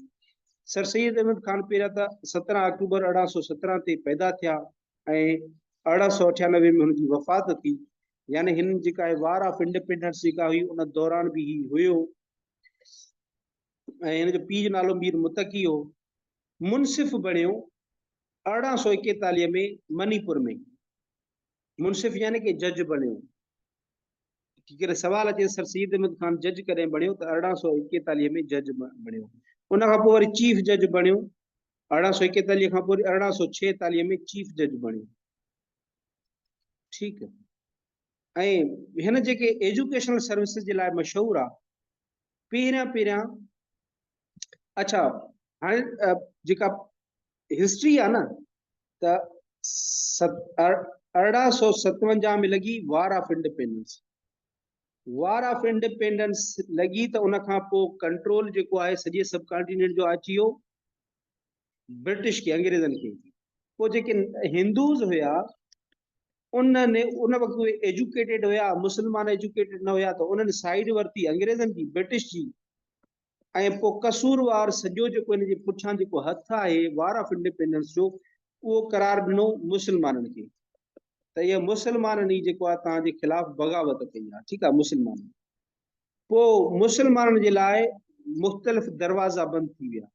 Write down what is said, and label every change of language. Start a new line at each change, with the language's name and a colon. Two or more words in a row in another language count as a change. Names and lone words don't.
Sindhi: सर सैयद अहमद खान पहिरियां त 17 अक्टूबर 1817 ते पैदा थिया ऐं 1898 में हुनजी वफ़ात थी। यानी हिन जेका आहे
English: war of independence
Sindhi: जेका हुई उन दौरान बि ही हुयो। ऐं हिन जो पीउ जो नालो मीर मुतकी हो। मुनसिफ़ बणियो 1841 में मणिपुर में। मुनसिफ़ यानी कि जज बणियो। कॾहिं सवाल अचे सर सैयद अहमद खान जज कॾहिं बणियो त 1841 में जज बणियो। उन खां पोइ वरी चीफ जज बणियो 1841 खां पोइ 1846 में चीफ जज बणियो।
Hindi: ठीक है।
Sindhi: ऐं हिन जेके
English: educational services
Sindhi: जे लाइ मशहूर आहे, पहिरियां अच्छा हाणे जेका हिस्ट्री आहे न, त 1857 में लगी
English: war of independence. war of independence
Sindhi: लगी त उन खां पोइ कंट्रोल जेको आहे सॼे
English: sub continent
Sindhi: जो अची वियो ब्रिटिश के, अंग्रेजन के। पोइ जेके हिंदूज हुया उन्होंने उन वक्त उहे एजुकेटेड हुया, मुसलमान एजुकेटेड न हुया, तो उन्होंने साइड वरती अंग्रेजन की, ब्रिटिश जी। ऐं पोइ कसूरवार सॼो जेको इन जे पुठियां जेको हथ आहे
English: war of independence
Sindhi: जो, उहो करार ॾिनो मुसलमाननि खे। त इहा मुसलमाननि ई जेको आहे तव्हांजे खिलाफ़ बग़ावत कई आहे। ठीकु आहे। पोइ मुसलमाननि जे लाइ मुख़्तलिफ़ दरवाज़ा बंदि थी विया।